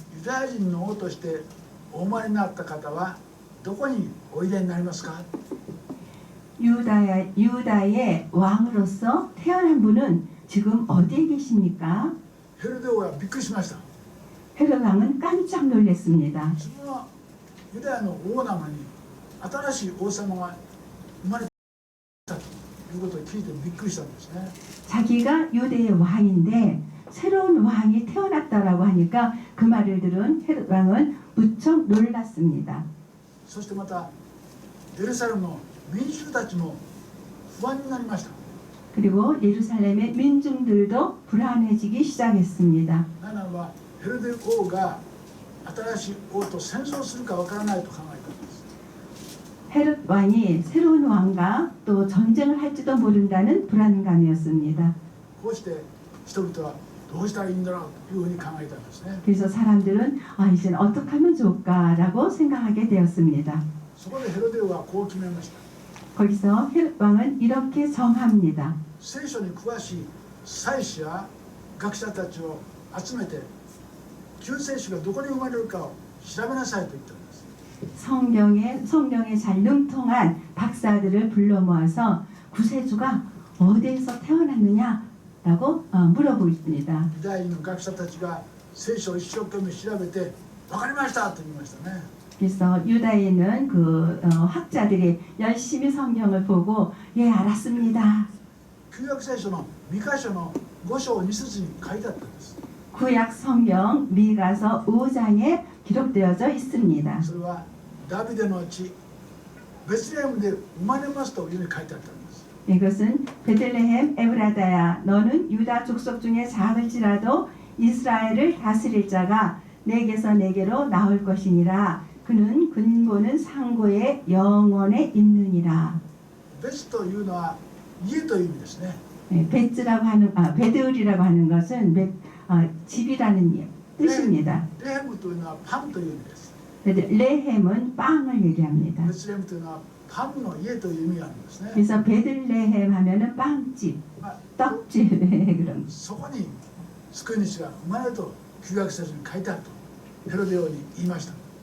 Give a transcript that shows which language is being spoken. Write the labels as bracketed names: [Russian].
[Japanese] ユダヤ人の王としてお生まれになった方はどこにおいでになりますか？ [Korean] 유다의 왕으로서 태어난 분은 지금 어디에 계십니까? [Japanese] ヘロデ王はびっくりしました。 [Korean] 헤롯 왕은 깜짝 놀랐습니다. [Japanese] 自分はユダヤの王なのに新しい王様が生まれたということを聞いてびっくりしたんですね。 [Korean] 자기가 유대의 왕인데 새로운 왕이 태어났다라고 하니까 그 말을 들은 헤롯 왕은 무척 놀랐습니다. [Japanese] そしてまたエルサレムの民衆たちも不安になりました。 [Korean] 그리고 예루살렘의 민중들도 불안해지기 시작했습니다. [Japanese] ならばヘロデ王が新しい王と戦争するかわからないと考えたんです。 [Korean] 헤롯 왕이 새로운 왕과 또 전쟁을 할지도 모른다는 불안감이었습니다. [Japanese] こうして人々はどうしたらいいんだろうというふうに考えたんですね。 [Korean] 그래서 사람들은 이제는 어떻게 하면 좋을까라고 생각하게 되었습니다. [Japanese] そこでヘロデ王はこう決めました。 [Korean] 거기서 헤롯 왕은 이렇게 정합니다. [Japanese] 聖書に詳しい祭司や学者たちを集めて救世主がどこに生まれるかを調べなさいと言ったんです。 [Korean] 성경에 잘 능통한 박사들을 불러 모아서 구세주가 어디에서 태어났느냐라고 물어보고 있습니다. [Japanese] ユダヤ人の学者たちが聖書を一生懸命調べて分かりましたと言いましたね。 [Korean] 그래서 유다에 있는 그 학자들이 열심히 성경을 보고 예 알았습니다. [Japanese] 旧約聖書のミカ書の5章2節に書いてあったんです。 [Korean] 구약 성경 미가서 5장에 기록되어져 있습니다. [Japanese] それはダビデの地ベツレヘムで生まれますというふうに書いてあったんです。 [Korean] 이것은 베들레헴 에브라다야 너는 유다 족속 중에 작을지라도 이스라엘을 다스릴 자가 내게서 내게로 나올 것이니라. 그는 근고는 상고의 영원에 있느니라. [Japanese] ベツというのは家という意味ですね。 [Korean] 베츠라고 하는 베드을이라고 하는 것은 집이라는 뜻입니다. [Japanese] レヘムというのはパンという意味です。 [Korean] 레헴은 빵을 얘기합니다. [Japanese] ベツレヘムというのはパンの家という意味があるんですね。 [Korean] 그래서 베들레헴 하면은 빵집, まあ 떡집 그런. [Japanese] そこに救い主が生まれると旧約聖書に書いてあるとヘロデ王に言いました。